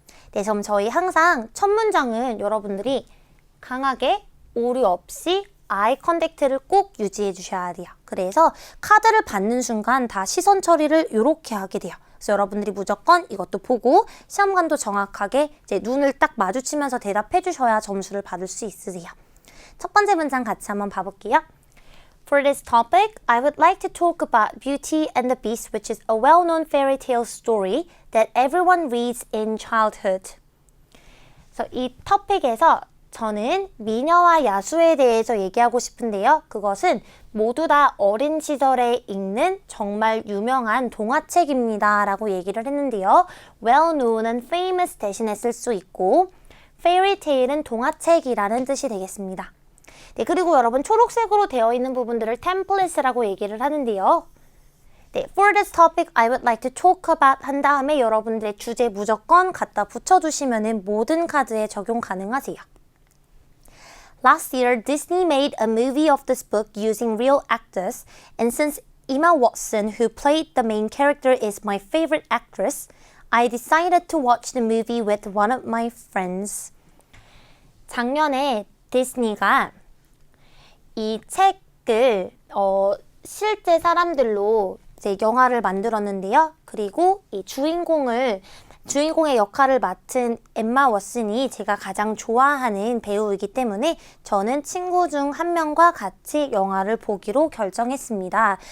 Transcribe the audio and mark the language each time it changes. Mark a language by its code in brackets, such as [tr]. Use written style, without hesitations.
[ko] 네, 그럼 저희 항상 첫 문장은 여러분들이 강하게 오류 없이 아이 컨택트를 꼭 유지해 주셔야 돼요. 그래서 카드를 받는 순간 다 시선 처리를 이렇게 하게 돼요. 그래서 여러분들이 무조건 이것도 보고 시험관도 정확하게 이제 눈을 딱 마주치면서 대답해 주셔야 점수를 받을 수 있으세요. 첫 번째 문장 같이 한번 봐볼게요. [en] For this topic, I would like to talk about Beauty and the Beast, which is a well-known fairy tale story that everyone reads in childhood. [ko] 그래서 이 토픽에서 저는 미녀와 야수에 대해서 얘기하고 싶은데요. 그것은 모두 다 어린 시절에 읽는 정말 유명한 동화책입니다. 라고 얘기를 했는데요. well-known은 famous 대신에 쓸 수 있고 fairy tale은 동화책이라는 뜻이 되겠습니다. 네, 그리고 여러분 초록색으로 되어 있는 부분들을 template라고 얘기를 하는데요. 네, [en] for this topic I would like to talk about [ko] 한 다음에 여러분들의 주제 무조건 갖다 붙여주시면 모든 카드에 적용 가능하세요. [en] Last year, Disney made a movie of this book using real actors, and since Emma Watson, who played the main character, is my favorite actress, I decided to watch the movie with one of my friends. [ko] 작년에 디즈니가 이 책을 실제 사람들로 이제 영화를 만들었는데요. 그리고 이 주인공의 역할을 맡은 엠마 왓슨이 제가 가장 좋아하는 배우이기 때문에 저는 친구 중 한 명과 같이 영화를 보기로 결정했습니다.